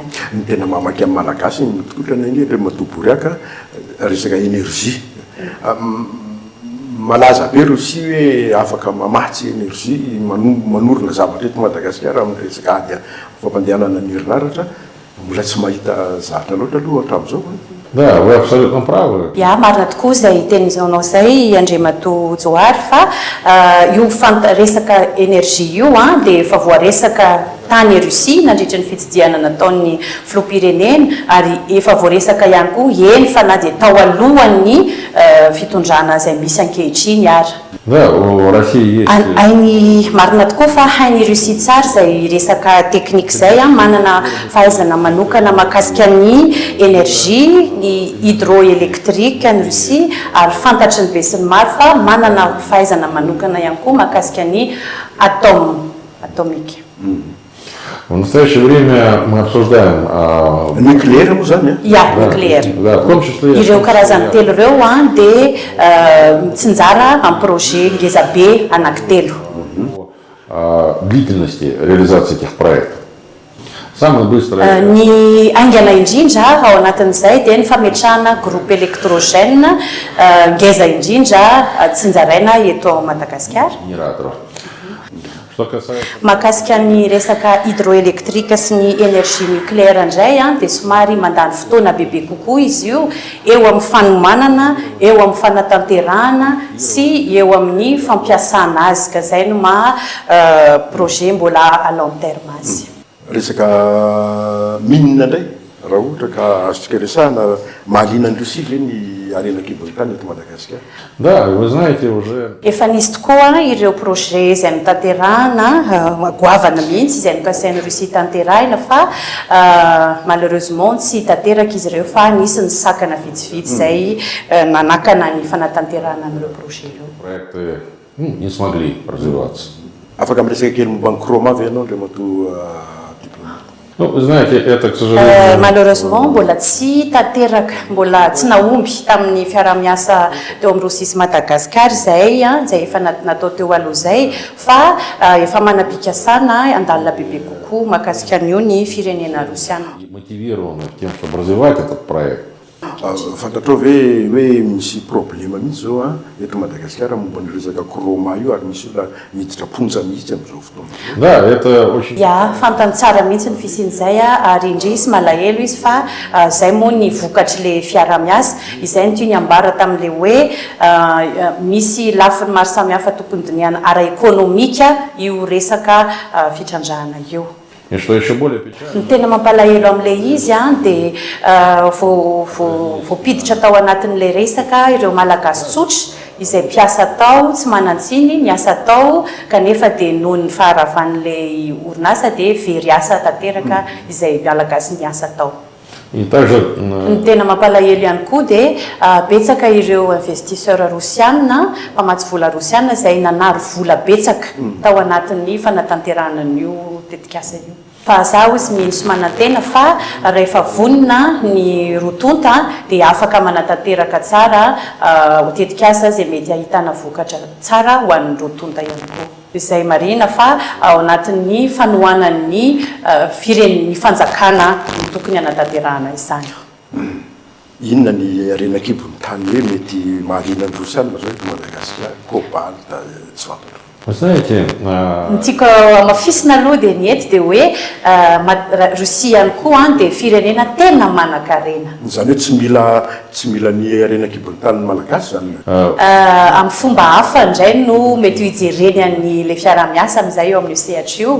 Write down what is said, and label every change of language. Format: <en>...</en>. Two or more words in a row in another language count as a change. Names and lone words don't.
<mg>Ny tena mamaky amin'ny malagasy mitokotrana iny Andriamatoa resaka energie. Malaza be Russia hoe afaka mamatsy energie manorina zavatra eto Madagasikara amin'ny resaka ady fampandehanana ny herinaratra. Mbola tsy mahita zatra loatra aloha hatramin'izao.</mg> <ru>Да, вы абсолютно правы. Ja,</ru> <mg>marina tokoa izay teninao izay Andriamatoa Johary fa io resaka energia io dia efa voaresaka tany Russia nandritra ny fitsidiana nataon'ny filoham-pirenena ary efa voaresaka ihany koa eny fa na dia tao alohan'ny fitondrana izay misy ankehitriny ary.</mg> <ru>Да, у России есть.</ru> <mg>Hainy marina tokoa fa hainy Russia tsara izay resaka teknika izay manana fahaizana manokana mahakasika ny energia ny hydroelektrika ny Russia ary fantatry ny be sy ny maro fa manana fahaizana manokana ihany koa mahakasika ny atomika.</mg> <ru>В настоящее время мы обсуждаем</ru> <mg>nucléaire moa zany. Ja, nucléaire.</mg> <ru>Да, в том числе.</ru> <mg>Ireo karazany telo ireo dia mitsinjara amin'ny projet ngeza be anankitelo.</mg> <ru>Длительности реализации этих проектов. Самое быстрое.</ru> <mg>Ny aingana indrindra ao anatin'izay dia ny fametrahana</mg> <fr>groupe électrogène</fr> <mg>ngeza indrindra tsinjaraina eto Madagasikara.</mg> <ru>Генераторов. Что касается.</ru> <mg>Mahakasika ny resaka hydroelektrika sy ny</mg> <fr>énergie nucléaire</fr> <mg>indray dia somary mandany fotoana bebe kokoa izy io eo amin'ny fanomanana, eo amin'ny fanatanterahana sy eo amin'ny fampiasana azy ka izay no projet mbola</mg> <fr>à long terme</fr> <mg>azy. Resaka minina indray raha ohatra ka azontsika resahana mahaliana ny Russia ve ny arena kibon'ny tany eto Madagasikara.</mg> <ru>Да, вы знаете, уже</ru> <mg>efa nisy tokoa ireo projet izay mitanterahana goavana mihitsy izay nokasain'ny Russie tanterahina fa malheureusement tsy tanteraka izy ireo fa nisy ny sakana vitsivitsy izay nanakana ny fanatanterahana amin'ireo projet ireo.</mg> <ru>проекты не смогли развиваться.</ru> <mg>Afaka miresaka kely momba ny kroma avy ianao Andriamato diplomate.</mg> <ru>Ну, вы знаете, это, к сожалению,</ru> <mg>malheureusement mbola tsy tanteraka mbola tsy naomby tamin'ny fiaramiasa teo amin'ny Rosia sy Madagasikara izay efa natao teo aloha izay fa efa manam-pikasana andalina bebe kokoa mahakasika an'io ny firenena rosiana.</mg> <ru>мотивированы тем, чтобы развивать этот проект.</ru> <mg>Fantatrao hoe misy problema mihitsy zao eto Madagasikara momba ny resaka kroma io ary misy olona miditra ponja mihitsy amin'izao fotoana.</mg> <ru>Да, это очень...</ru> <mg>Ya fantany tsara mihitsy ny fisian'izay ary indrisy malahelo izy fa izay moa ny vokatry le fiaramiasa izay ny tiany ambara tamin'le hoe misy lafiny maro samihafa tokony diniana ara-ekonomika io resaka fitrandrahana io.</mg> <ru>И что еще более печально,</ru> <mg>Ny tena mampalahelo amin'le izy dia voapiditra tao anatin'le resaka ireo malagasy tsotra izay mpiasa tao tsy manantsiny miasa tao kanefa dia noho ny faharavan'le orinasa dia very asa tanteraka izay malagasy niasa tao.</mg> <ru>и также</ru> <mg>Ny tena mampalahelo ihany koa dia betsaka ireo investisseur rosiana mpamatsy vola rosiana izay nanary vola betsaka tao anatin'ny fanatanterahana an'io tetikasa io. Fa zaho izy mihitsy manantena fa rehefa vonina ny rotonta dia afaka manatanteraka tsara tetikasa izay mety ahitana vokatra tsara ho an'ny rotonta ihany koa. Izay marina fa ao anatin'ny fanohanan'ny fireneny fanjakana tokony anatanterahana izany. Inona ny arena kibon'ny tany hoe mety mahaliana ny rosiana zao eto Madagasikara cobalt tsy fantatro.</mg> <ru>вы знаете,</ru> <mg>Ny tiako amafisina aloha dia ny eto dia hoe Rosia ihany koa dia firenena tena manan-karena. Zany hoe tsy mila ny arena kibon'ny tany malagasy zany. Amin'ny fomba hafa indray no mety hijereny an'le fiaramiasa amin'izay eo amin'ny sehatra io.</mg>